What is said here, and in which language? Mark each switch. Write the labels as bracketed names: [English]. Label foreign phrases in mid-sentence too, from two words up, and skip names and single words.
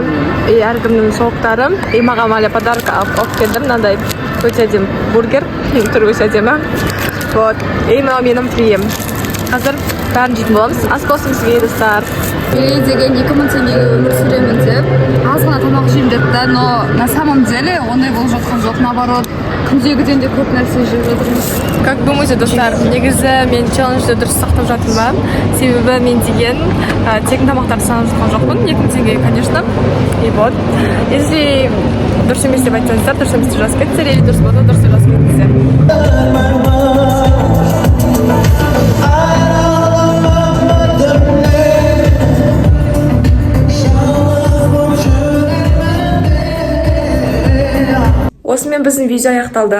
[Kazakh] И әркімнің соқтары. И маған әлі подарка алып келдім. Мынандай өте әдемі бургер. Түрі өте әдемі. [Russian] Вот. И [Kazakh] мынау менің фриім. Қазір бәрін жейтін боламыз. Ас болсын сізге, достар. Мери деген 2000 теңгеге өмір сүремін деп аз ғана тамақ жеймін депті, [Russian] но на самом деле [Kazakh] ондай болып жатқан жоқ, наоборот, күндегіден де көп нәрсе жеп жатырмыз. [Russian] Как думаете, [Kazakh] достар, негізі мен челленджді дұрыс сақтап жатырмын ба? Себебі мен деген тегін тамақтарды санап жатқан жоқпын. 2000 теңге, [Russian] конечно. И вот. [Kazakh] Если дұрыс емес деп айтсаңыздар, дұрыс емес деп жазып кетіңіздер, или дұрыс болса, дұрыс деп жазып кетіңіздер. Осымен біздің видео аяқталды.